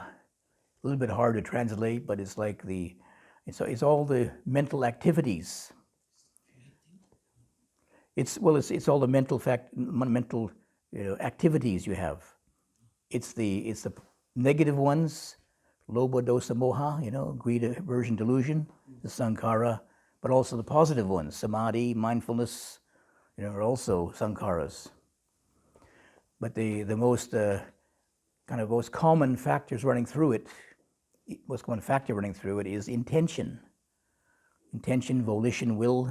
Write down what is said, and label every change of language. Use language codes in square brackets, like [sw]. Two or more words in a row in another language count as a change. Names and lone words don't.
[en] A little bit hard to translate, but it's like it's all the mental activities. It's all the mental activities you have. It's the negative ones, [pi] lobha, dosa, moha, [en] greed, aversion, delusion, the sankhara, but also the positive ones, samadhi, mindfulness, are also sankharas. But the most most common factors running through it, most common factor running through it is intention, volition, will.